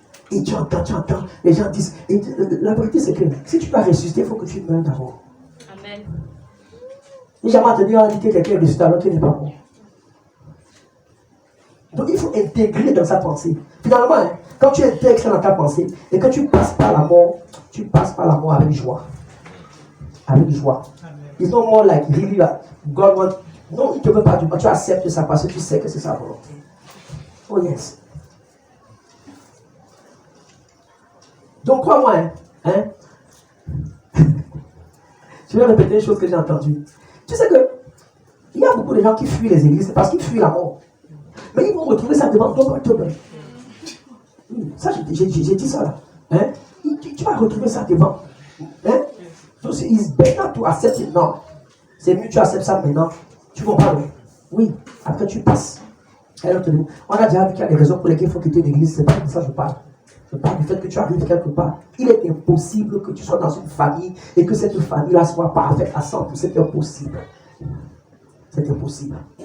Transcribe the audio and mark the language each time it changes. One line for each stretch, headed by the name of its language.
French: Et tu entends, les gens disent, et la vérité c'est que si tu vas ressusciter, il faut que tu meurs d'abord. Amen. J'ai jamais entendu dire que quelqu'un est ressuscité alors qu'il n'est pas mort. Donc il faut intégrer dans sa pensée. Finalement, hein, quand tu intègres ça dans ta pensée et que tu passes par la mort, tu passes par la mort avec joie. Avec joie.
English: It's not more like really God wants.
French: Non, il ne te veut pas du mal. Tu acceptes ça parce que tu sais que c'est sa volonté.
English: Oh yes.
French: Donc crois-moi, hein? Je vais répéter une chose que j'ai entendue. Tu sais que il y a beaucoup de gens qui fuient les églises, c'est parce qu'ils fuient la mort. Mais ils vont retrouver ça devant toi. Ça, j'ai dit ça là. Hein? Tu vas retrouver ça devant. Hein?
English: So it's better to accept it now.
French: C'est mieux que tu acceptes ça maintenant. Tu comprends? Oui. Après tu passes. On a déjà vu qu'il y a des raisons pour lesquelles il faut quitter l'église. C'est pas de ça que je parle. Je parle du fait que tu arrives quelque part. Il est impossible que tu sois dans une famille et que cette famille-là soit parfaite à 100%. C'est impossible. C'est impossible.